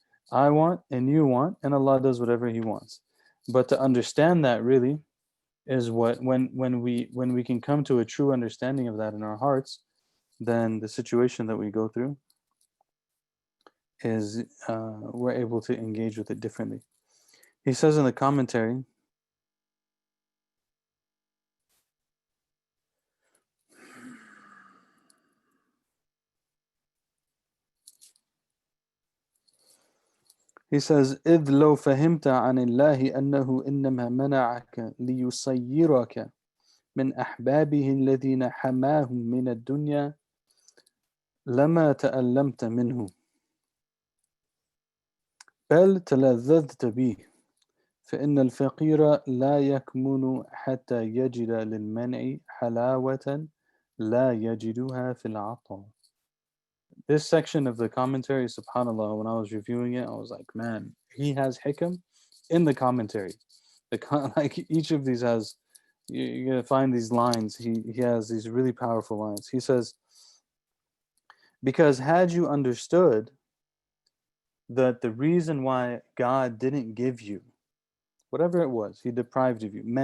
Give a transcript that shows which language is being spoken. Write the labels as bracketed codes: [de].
[en] I want and you want, and Allah does whatever He wants. But to understand that really is what when we can come to a true understanding of that in our hearts, then the situation that we go through is we're able to engage with it differently. He says in the commentary, he says, [ar] إذ لو فهمت عن الله أنه إنما منعك ليصيرك من أحبابه الذين حماهم من الدنيا لما تألمت منه بل تلذذت به فإن الفقير لا يكمن حتى يجد للمنع حلاوة لا يجدها في العطاء. [en] This section of the commentary, subhanAllah, when I was reviewing it, I was like, man, he has hikam in the commentary. Like each of these has, you're gonna find these lines. He has these really powerful lines. He says, because had you understood that the reason why God didn't give you whatever it was, he deprived of you.